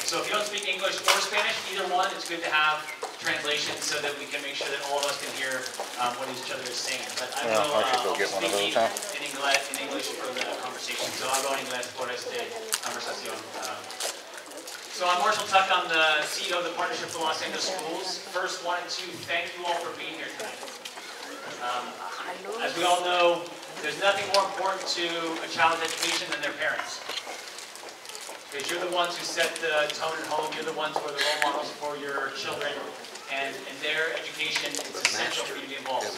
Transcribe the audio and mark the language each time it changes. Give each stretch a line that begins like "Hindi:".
English: So if you don't speak English or Spanish, either one, it's good to have translation so that we can make sure that all of us can hear what each other is saying. But I will speak in English for the conversation.
Spanish: So hablo en inglés por esta conversación.
English: So I'm Marshall Tuck. I'm the CEO of the Partnership for Los Angeles Schools. First, wanted to thank you all for being here tonight. As we all know, there's nothing more important to a child's education than their parents. Because you're the ones who set the tone at home, you're the ones who are the role models for your children, and in their education, it's essential for you to be involved.